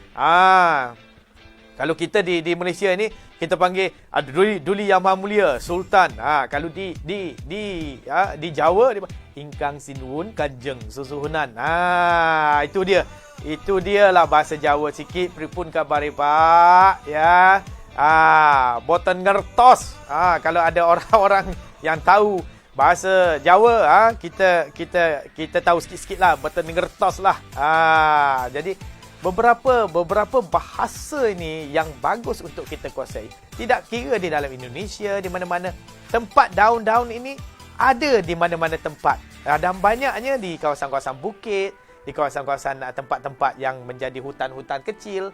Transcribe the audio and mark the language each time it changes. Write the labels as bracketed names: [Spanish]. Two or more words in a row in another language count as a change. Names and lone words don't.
[Malay] Kalau kita di Malaysia ni, kita panggil Duli Yang Maha Mulia, Sultan. Kalau di Jawa dia [Javanese] Ingkang Sinun Kanjeng Susuhunan. [Malay] Itu dia. Itu dia lah bahasa Jawa sikit. [Javanese] Pripun kabare Pak? Ya. Boten ngertos. [Malay] Kalau ada orang-orang yang tahu bahasa Jawa, kita tahu sikit-sikit lah. [Javanese] Boten ngertos lah. [Malay] Jadi beberapa bahasa ini yang bagus untuk kita kuasai. Tidak kira di dalam Indonesia, di mana-mana. Tempat daun-daun ini ada di mana-mana tempat. Dan banyaknya di kawasan-kawasan bukit, di kawasan-kawasan tempat-tempat yang menjadi hutan-hutan kecil.